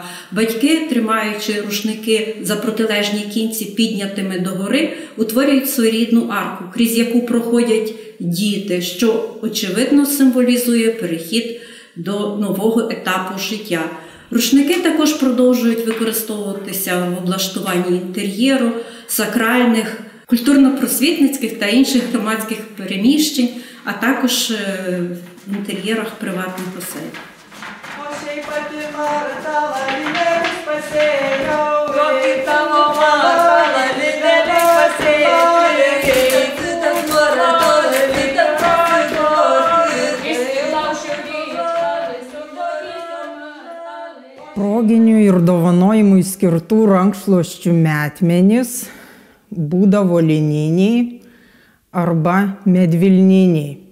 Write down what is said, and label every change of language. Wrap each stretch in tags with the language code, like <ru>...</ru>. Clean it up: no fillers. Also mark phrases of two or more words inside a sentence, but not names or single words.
<uk>Батьки, тримаючи рушники за протилежні кінці піднятими догори, утворюють своєрідну арку, крізь яку проходять діти, що, очевидно, символізує перехід до нового етапу життя. Рушники також продовжують використовуватися в облаштуванні інтер'єру, сакральних, культурно-просвітницьких та інших громадських переміщень, а також в інтер'єрах приватних осель.</uk> <lt>Proginiui ir dovanojimui skirtų rankšluosčių metmenys būdavo lininiai arba medvilniniai.</lt>